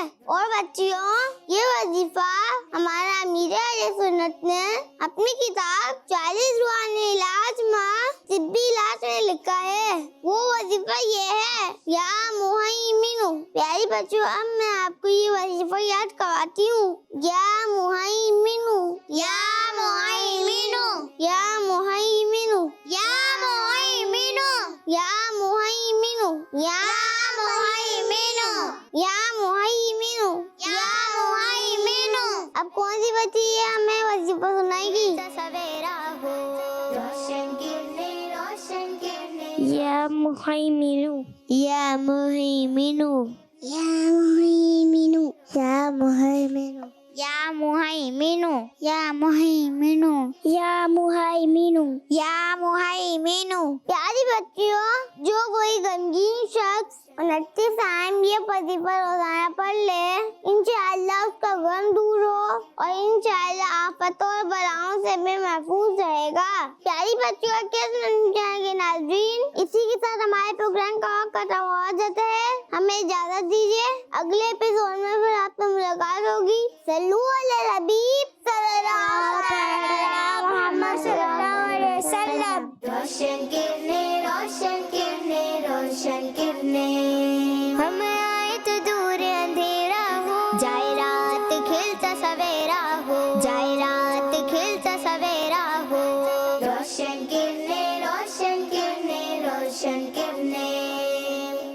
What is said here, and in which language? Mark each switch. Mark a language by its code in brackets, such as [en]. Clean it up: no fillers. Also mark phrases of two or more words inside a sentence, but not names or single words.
[hi] और बच्चियों, ये वजीफा हमारा अमीर अहले सुन्नत ने अपनी किताब 40 रुहानी इलाज माँ तिब्बी इलाज में लिखा है। वो वजीफा ये है, [ar] يا مهيمن. [hi] प्यारी बच्चियों, अब मैं आपको ये वजीफा याद करवाती हूँ। [ar] يا مهيمن، يا مهيمن، يا مهيمن، يا مهيمن، يا مهيمن، يا مهيمن، يا مهيمن، يا مهيمن. [hi] अब कौन सी बच्ची है हमें वजीफा सुनाएगी? सवेरा हो, रोशन किरणें रोशन किरणें। [ar] يا مهيمن، يا مهيمن، يا مهيمن، يا مهيمن، يا مهيمن، يا مهيمن، يا مهيمن، يا مهيمن. [hi] प्यारी बच्चियों, जो कोई गमगीन शख्स 29 टाइम ये वजीफा रोजाना पढ़ ले, इंशाअल्लाह उसका गम दूर हो और इंशाअल्लाह आफतों और बलाओं से भी महफूज रहेगा। प्यारी बच्चियों के नाज़रीन, इसी के साथ हमारे प्रोग्राम का खत्म हो जाता है। हमें इजाजत दीजिए, अगले एपिसोड में फिर आपसे मुलाकात होगी। [ar] صلوا على الحبيب صلى الله عليه وسلم. [hi] रोशन किरणें रोशन किरणें रोशन किरणें। हम आए तो दूर अंधेरा हो, जाए रात खिलता सवेरा हो, जाए रात खिलता सवेरा हो। रोशन किरणें रोशन किरणें रोशन किरणें।